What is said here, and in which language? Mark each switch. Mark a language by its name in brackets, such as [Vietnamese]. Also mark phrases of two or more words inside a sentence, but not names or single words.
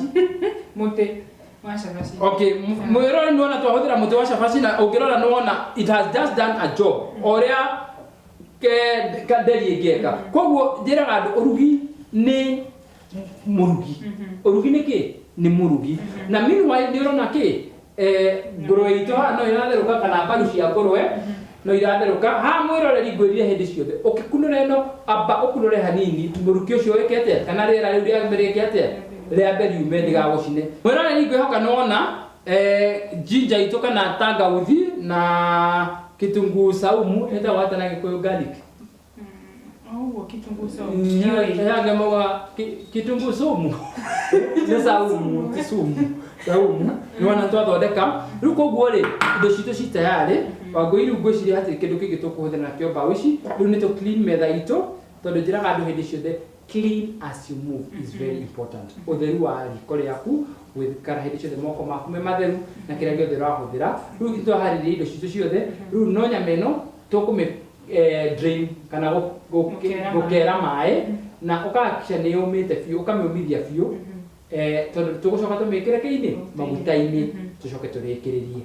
[Kikuyu] Mũtĩ wa cabaci. Okay, mwiroreri nĩwona twahũthĩra mũtĩ wa cabaci na ũngĩrora nĩwona [English] it has just done a job [Kikuyu] ũrĩa nderi ĩngĩka. Koguo njĩraga andũ ũrugi nĩ mũrugi. Ũrugi nĩ kĩ? Nĩ mũrugi. Na meanwhile nĩũrona kĩ? Ngũrwe itũ haha no iratherũka kana mbaru cia ngũrwe no iratherũka. Ha mwiroreri ngwĩrire hĩndĩ ciothe ũkĩkunũra ĩno amba ũkunũre hanini mũruki ũcio wĩkĩte kana rĩera rĩu rĩa mbere rĩkĩte rĩa mbere yume ndigagũcine. Mwiroreri ngwĩhoka nĩwona ginger itũ kana tangauthi na [Swahili] kitunguu saumu [Kikuyu] ĩtagwo atĩa na Gĩkũyũ garlic. [Swahili] Oh, kitunguu saumu. [Kikuyu] Yage moga [Swahili] kitunguu saumu. [Kikuyu] Ni saumu, ti sumu. Saumu. Nĩwona twathondeka. Rĩu koguo rĩ indo citũ ci tayari. Wangũi rĩu ngwĩciria hatirĩ kĩndũ kĩngĩ tũkũhũthĩra nakĩo mbaũ ici. Rĩu nĩ tũ clean metha itũ tondũ njĩraga andũ hĩndĩ ciothe [English] clean as you move is very important. [Kikuyu] Ũtheru wa riko rĩaku gwĩkara hĩndĩ ciothe moko maku me matheru na kĩrĩa gĩothe ũrahũthĩra. Rĩu nĩtwaharĩrĩria indo citũ ciothe. Rĩu no nyama ĩno tũkũmĩ drain kana gũkera maĩ na ũkahakikisha nĩ yũmĩte biũ ũkamĩũmithia biũ tondũ tũgũcoka tũmĩkĩre kĩinĩ maguta-inĩ tũcoke tũrĩkĩrĩrie.